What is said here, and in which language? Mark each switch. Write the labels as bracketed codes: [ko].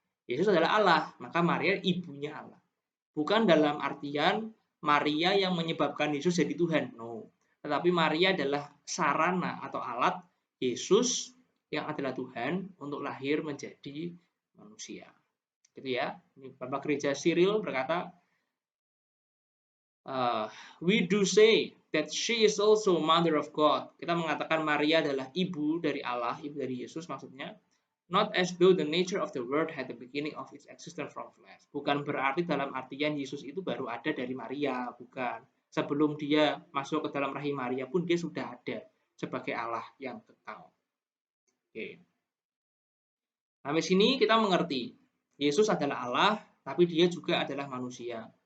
[id] Yesus adalah Allah, maka Maria ibunya Allah. Bukan dalam artian Maria yang menyebabkan Yesus jadi Tuhan. No. Tetapi Maria adalah sarana atau alat Yesus yang adalah Tuhan untuk lahir menjadi manusia. Gitu ya. Bapak Gereja Cyril berkata, [en] we do say that she is also mother of God. [id] Kita mengatakan Maria adalah ibu dari Allah, ibu dari Yesus maksudnya. [en] Not as though the nature of the word had the beginning of its existence from flesh. [id] Bukan berarti dalam artian Yesus itu baru ada dari Maria, bukan. Sebelum dia masuk ke dalam rahim Maria pun dia sudah ada sebagai Allah yang kekal. Oke. Sampai sini kita mengerti, Yesus adalah Allah, tapi dia juga adalah manusia.